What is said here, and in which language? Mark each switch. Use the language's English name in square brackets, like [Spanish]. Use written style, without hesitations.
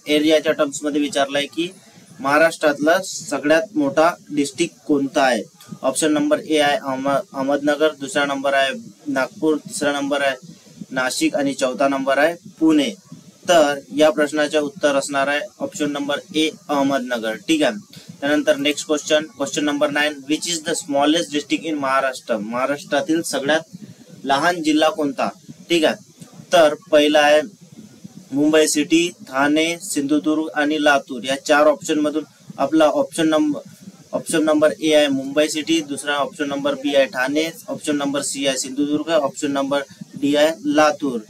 [Marathi] एरियाच्या टर्म्स मध्ये विचारलाय की महाराष्ट्रातला सगळ्यात मोठा डिस्ट्रिक्ट कोणता आहे। ऑप्शन नंबर ए आहे अहमदनगर, दुसरा नंबर आहे नागपूर, तिसरा नंबर आहे नाशिक आणि चौथा नंबर आहे पुणे। तर या प्रश्नाचे उत्तर असणार आहे ऑप्शन नंबर ए अहमदनगर। ठीक आहे। त्यानंतर next question number 9। [English] Which is the smallest district in Maharashtra. [Marathi] महाराष्ट्रातील सगळ्यात लहान जिल्हा कोणता। ठीक आहे। तर पहिला आहे मुंबई सिटी, ठाणे, सिंधुदुर्ग आणि लातूर। या 4 ऑप्शन मधून आपला ऑप्शन नंबर ए आहे मुंबई सिटी, दुसरा ऑप्शन नंबर बी आहे ठाणे, ऑप्शन नंबर सी आहे सिंधुदुर्ग, ऑप्शन नंबर डी आहे लातूर।